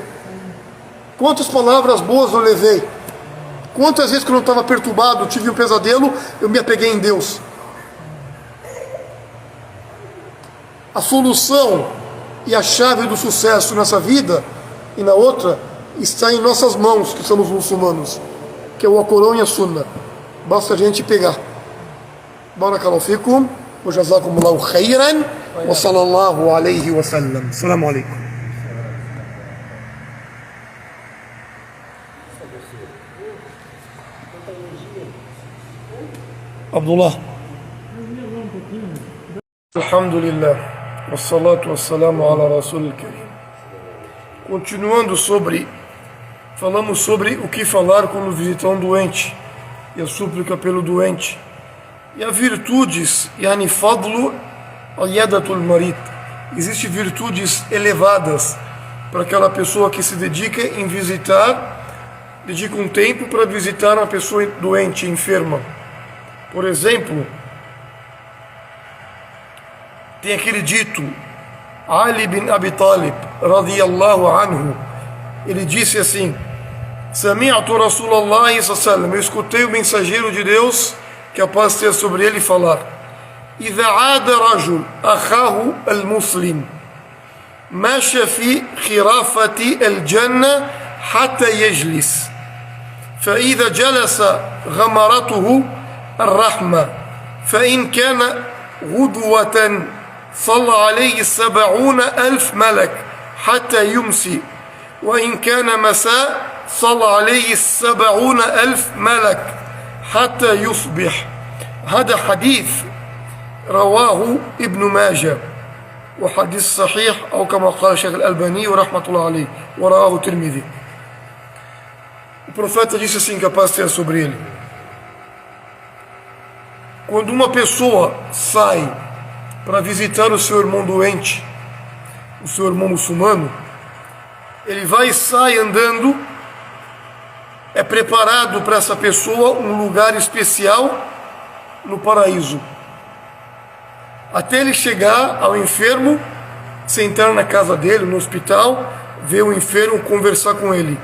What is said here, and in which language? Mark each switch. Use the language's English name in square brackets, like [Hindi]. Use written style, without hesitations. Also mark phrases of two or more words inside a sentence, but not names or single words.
[Portuguese] Quantas palavras boas eu levei? Quantas vezes que eu não estava perturbado, tive um pesadelo, eu me apeguei em Deus? A solução e a chave do sucesso nessa vida e na outra está em nossas mãos, que somos muçulmanos, que é o Alcorão e a Sunna. Basta a gente pegar. [Arabic] بارك الله فيكم. وجزاكم الله خيرا وصلى الله عليه وسلم. السلام عليكم. عبد الله. الحمد لله والصلاة والسلام على رسول الكريم. [Portuguese] Continuando falamos sobre o que falar quando visitar um doente e a súplica pelo doente. E as virtudes, [Arabic] يعني فضل عيادة المريض. [Portuguese] Existem virtudes elevadas para aquela pessoa que se dedica dedica um tempo para visitar uma pessoa doente, enferma. Por exemplo, tem aquele dito, Ali bin Abi Talib, [Arabic] رضي الله عنه, [Portuguese] ele disse assim: [Arabic] سمعت رسول الله صلى الله عليه وسلم, [Portuguese] eu escutei o mensageiro de Deus, que a paz esteja sobre ele, falar: [Arabic] إذا عاد رجل أخاه المسلم مشى في خرافة الجنة حتى يجلس فإذا جلس غمرته الرحمة فإن كان غدوة صلى عليه 70,000 ملك حتى يمسي وإن كان مساء صلى عليه 70,000 ملك حتى يصبح. هذا حديث رواه ابن ماجه وحديث صحيح أو كما قال الشيخ الألباني ورحمة الله عليه ورواه الترمذي. [Portuguese] O profeta disse assim, capaz de ter sobre ele: quando uma pessoa sai para visitar o seu irmão doente, o seu irmão muçulmano, ele vai e sai andando, é preparado para essa pessoa um lugar especial no paraíso, até ele chegar ao enfermo, sentar na casa dele, no hospital, ver o enfermo, conversar com ele.